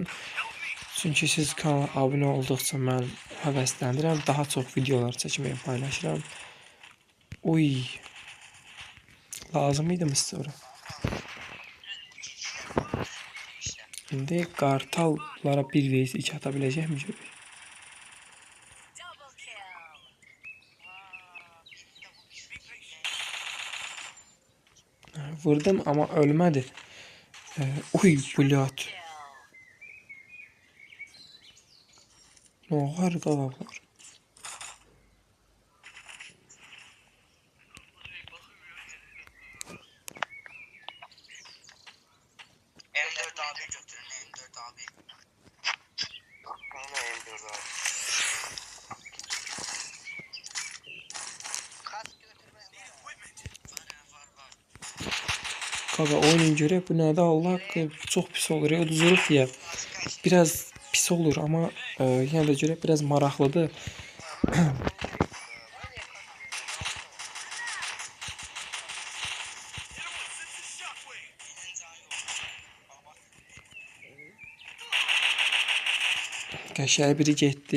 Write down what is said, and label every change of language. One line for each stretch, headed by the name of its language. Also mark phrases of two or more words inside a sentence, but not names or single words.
Azerbaijani: Çünki siz kanala abunə olduqca mən həvəslənirəm, daha çox videolar çəkməyə paylaşıram. Uy. Lazım idi mi sizə ora? İndi qartallara 1v2 ata biləcəkmi görək?
Turkish: Vurdum ama ölmedi.
Azerbaijani: Uy blöd. Ne var qalaqlar?
Turkish: M4 abi götürün M4 abi. Bana M4 abi. Kask götürme.
Azerbaijani: Var. Qaqa oynayın görək bu nədir Allah çox pis olur ya uduzuruq ya. Biraz pis olur ama yenə də görək biraz maraqlıdır. Qəşəng biri getdi.